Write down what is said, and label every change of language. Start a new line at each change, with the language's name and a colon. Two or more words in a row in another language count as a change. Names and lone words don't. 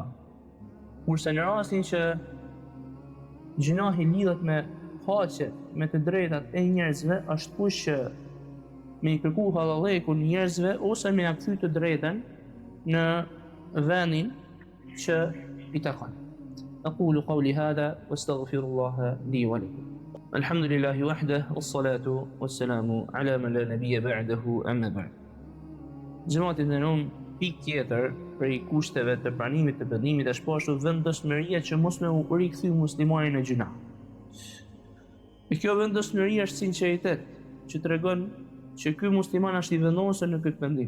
Albanian: Kurse në rastin që gjunahi lidhet me faqet, me të drejtat e njerëzve, është kush që me i kërku halallekun njerëzve ose me ja kthy të drejtën në vendin që i takon.
Arabic: أقول قولي هذا وأستغفر الله لي ولكم. الحمد لله وحده والصلاة والسلام على من لا نبي بعده أما بعد.
Albanian: Xhamati e nderuar, pikë tjetër prej kushteve të pranimit të pendimit është pashtu vendosmëria që mos me u rikthy muslimani në gjuna. E kjo vendosmëri është sinqeritet, që tregon që ky musliman është i vendosur në këtë pendim.